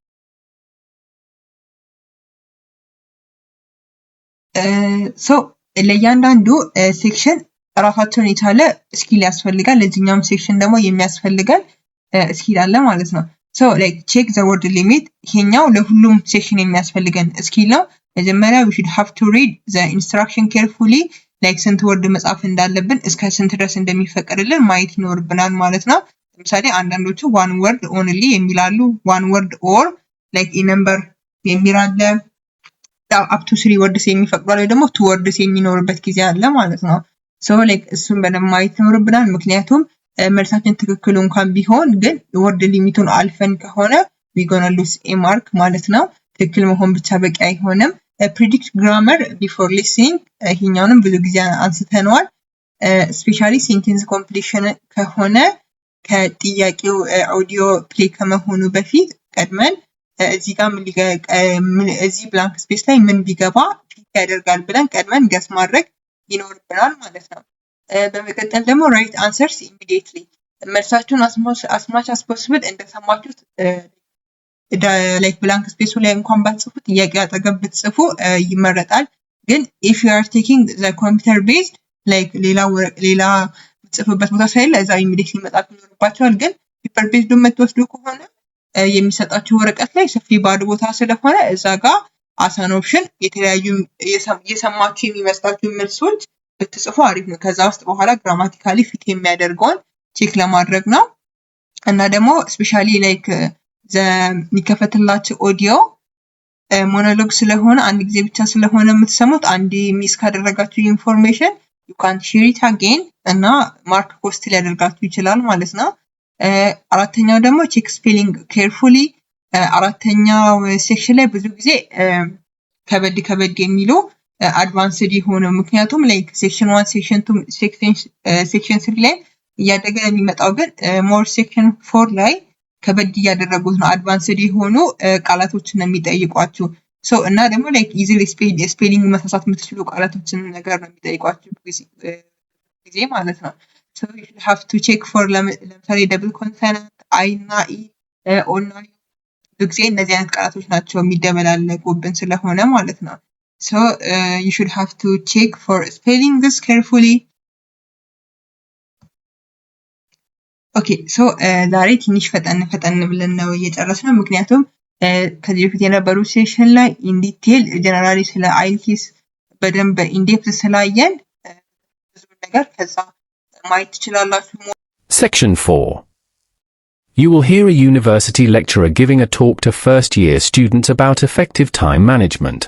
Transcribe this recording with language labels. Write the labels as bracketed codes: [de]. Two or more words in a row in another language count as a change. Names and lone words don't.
[am] ሶ ለእያንዳንዱ ሴክሽን ራሳቸውን የቻለ ስኪል ያስፈልጋል። ለዚህኛውም ሴክሽን ደግሞ የሚያስፈልገን ስኪል አለ ማለት ነው። [en] so like check the word limit፣ [am] ይሄኛው ለሁሉም ሴክሽን የሚያስፈልገን ስኪል ነው። መጀመሪያ [en] we should have to read the instruction carefully፣ [am] ላይክ ስንት ወርድ መጻፍ እንዳለብን እስከ ስንት ድረስ እንደሚፈቀድልን ማየት ይኖርብናል ማለት ነው። ለምሳሌ አንዳንዶቹ [en] one word only [am] የሚላሉ፣ [en] one word or like a number [am] የሚል አለ። [en] up to 3 words [am] የሚፈቅዱ ላይ ደግሞ 2 words የሚኖርበት ጊዜ አለ ማለት ነው። [en] so like [am] እሱን በደንብ ማየት ይኖርብናል። ምክንያቱም መልሳችን ትክክል እንኳን ቢሆን ግን ወርድ ሊሚቱን አልፈን ከሆነ [en] we gonna lose a mark [am] ማለት ነው። ትክክል መሆን ብቻ በቂ አይሆንም። [en] predict grammar before listening፣ [am] ይሄኛውንም ብዙ ጊዜ አንስተነዋል። [en] especially sentence completion [am] ከሆነ ከጥያቄው [en] audio play [am] ከመሆኑ በፊት ቀድመን እዚህ ጋር እዚህ [en] blank space [am] ላይ ምን ቢገባ ፊት ያደርጋል ብለን ቀድመን ገስ ማድረግ ይኖርብናል ማለት ነው። በመቀጠል ደግሞ [en] write answers immediately፣ [am] መልሳችሁን [en] as much as possible [am] እንደሰማችሁት ላይክ ብላንክ ስፔሱ ላይ እንኳን ባትጽፉ ጥያቄ አጠገብ ብትጽፉ ይመረጣል። ግን [en] if you are taking the computer based [am] ላይክ ሌላ ጽፉበት ቦታ ሳይለ እዛ ኢሚዲየትሊ መጣት ይኖርባችኋል። ግን [en] paper based [am] የምትወስዱ ከሆነ የሚሰጣችሁ ወረቀት ላይ ሰፊ ባዶ ቦታ ስለሆነ እዛ ጋር አሳን ኦፕሽን የተለያዩ የሰማችሁ የሚመስላችሁ መልሶች ብትጽፉ አሪፍ ነው። ከዛ ውስጥ በኋላ [en] grammatically fit [am] የሚያደርገውን ቼክ ለማድረግ ነው። እና ደግሞ [en] especially like [am] የሚከፈትላችሁ ኦዲዮ ሞኖሎግ ስለሆነ አንድ ጊዜ ብቻ ስለሆነ የምትሰሙት አንድ ሚስ ካደረጋችሁ ኢንፎርሜሽን [en] you can't share it again [am] እና [en] mark cost [am] ሊያደርጋችሁ ይችላል ማለት ነው። አራተኛው ደግሞ [en] check spelling carefully። [am] አራተኛው ሴክሽን ላይ ብዙ ጊዜ ከበድ የሚሉ አድቫንስድ የሆነ ምክንያቱም [en] like section 1 section 2 section 3 [am] ላይ እያደገ የሚመጣው ግን [en] more section 4 [am] ላይ ከበድ እያደረጉት ነው። አድቫንስድ የሆኑ ቃላቶችን ነው የሚጠይቋችሁ። ሶ እና ደግሞ [en] like easily spelling [am] መሳሳት የምትችሉ ቃላቶችን ነገር ነው የሚጠይቋችሁ ጊዜ ማለት ነው። ሶ [en] you have to check for [am] ለምሳሌ [en] double consonant [am] አይ እና ኢ ኦ እና ብዙ ጊዜ እነዚህ አይነት ቃላቶች ናቸው የሚደበላለቁብን ስለሆነ ማለት ነው። ሶ [en] you should have to check for spelling this carefully። okay so [am] ዛሬ ትንሽ ፈጠን ብለን ነው እየጨረስነው። ምክንያቱም ከዚህ በፊት የነበሩ ሴሽን ላይ [en] in detail generally [am] ስለ አይኤልቲኤስ በደንብ ኢንዴፕት ስላየን ብዙ ነገር ከዛ ማየት ትችላላችሁ። [en] Section 4. You will hear a university lecturer giving a talk to first-year students about effective time management.